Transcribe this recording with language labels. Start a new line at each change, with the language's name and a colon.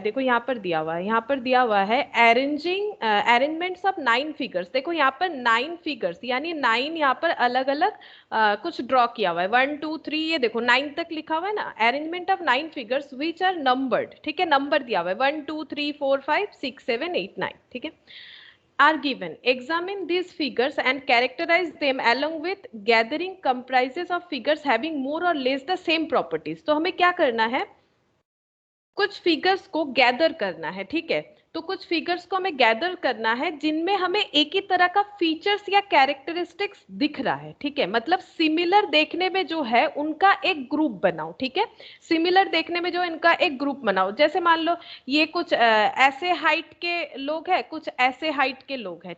Hindi: देखो यहाँ पर दिया हुआ है, यहाँ पर दिया हुआ है
English: Arrangements of 9 figures.
Hindi: देखो यहाँ पर 9 फिगर्स, यानी 9 यहाँ पर अलग अलग कुछ ड्रॉ किया हुआ है, 1 2 3, ये देखो 9 तक लिखा हुआ है ना।
English: Arrangement of 9 figures which are numbered.
Hindi: ठीक है, नंबर दिया हुआ है 1 2 3 4 5 6 7 8 9। ठीक है,
English: are given. Examine these figures and characterize them along with gathering comprises of figures having more or less the same properties.
Hindi: तो हमें क्या करना है, कुछ फिगर्स को गैदर करना है। ठीक है, तो कुछ फिगर्स को हमें गैदर करना है जिनमें हमें एक ही तरह का फीचर्स या कैरेक्टरिस्टिक्स दिख रहा है। ठीक है, मतलब सिमिलर देखने में जो है उनका एक ग्रुप बनाओ। ठीक है, सिमिलर देखने में जो इनका एक ग्रुप बनाओ। जैसे मान लो ये कुछ ऐसे हाइट के लोग हैं, कुछ ऐसे हाइट के लोग हैं।